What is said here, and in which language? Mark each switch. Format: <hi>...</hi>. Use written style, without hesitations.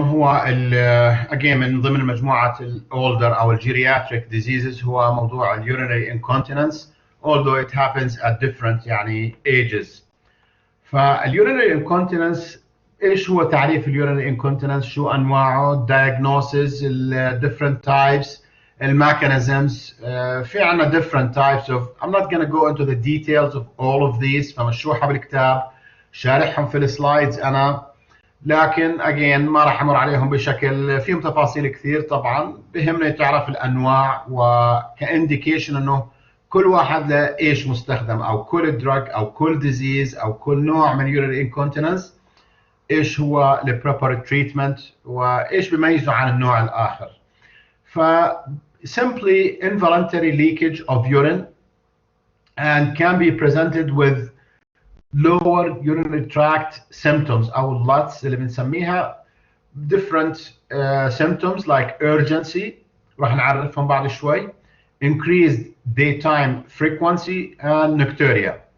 <en>هو again من ضمن مجموعة older أو geriatric diseases، هو موضوع urinary incontinence, although it happens at different يعني ages.</en> <ar>فالurinary incontinence ايش هو تعريف urinary incontinence؟ شو انواعه؟ diagnosis, different types, mechanisms.</ar> <en>في عنا different types of.</en> <ar>I'm not going to go into the details of all of these، فمشروحة بالكتاب، شارحهم في السلايدز انا، لكن again ما راح امر عليهم بشكل فيهم تفاصيل كثير. طبعا بهمنا تعرف الانواع وكانديكيشن انه كل واحد له ايش مستخدم، او كل دراج او كل ديزيز او كل نوع من urinary incontinence ايش هو البروبر تريتمنت وايش بيميزه عن النوع الاخر.</ar> <en>ف simply involuntary leakage of urine and can be presented with lower urinary tract symptoms او LUTs اللي بنسميها different symptoms like urgency، راح نعرفهم بعد شوي، increased daytime frequency and nocturia.</en>